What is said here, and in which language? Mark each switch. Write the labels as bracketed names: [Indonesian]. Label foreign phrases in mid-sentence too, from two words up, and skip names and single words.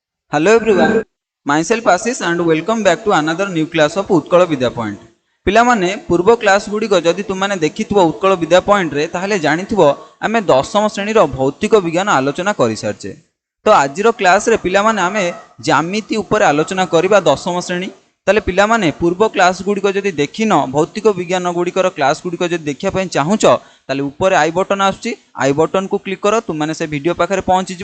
[English] Hello everyone, myself Ashish and welcome back to another new class of Utkal Vidya Point. [Odia] ପିଲାମାନେ ପୂର୍ବ କ୍ଲାସ୍ ଗୁଡ଼ିକ ଯଦି ତୁମମାନେ ଦେଖିଥିବ ଉତ୍କଳ ବିଦ୍ୟା ପଏଣ୍ଟରେ ତାହେଲେ ଜାଣିଥିବ ଆମେ ଦଶମ ଶ୍ରେଣୀର ଭୌତିକ ବିଜ୍ଞାନ ଆଲୋଚନା କରିସାରିଛେ। ତ ଆଜିର କ୍ଲାସ୍ରେ ପିଲାମାନେ ଆମେ ଜ୍ୟାମିତି ଉପରେ ଆଲୋଚନା କରିବା ଦଶମ ଶ୍ରେଣୀ। ତାହେଲେ ପିଲାମାନେ ପୂର୍ବ କ୍ଲାସ୍ ଗୁଡ଼ିକ ଯଦି ଦେଖିନ ଭୌତିକ ବିଜ୍ଞାନ ଗୁଡ଼ିକର କ୍ଲାସ୍ ଗୁଡ଼ିକ ଯଦି ଦେଖିବା ପାଇଁ ଚାହୁଁଛ ତାହେଲେ ଉପରେ [English] i button [Odia] ଆସୁଛି, ଆଇ ବଟନ୍କୁ କ୍ଲିକ୍ କର, ତୁମମାନେ ସେ ଭିଡ଼ିଓ ପାଖରେ ପହଞ୍ଚିଯିବ।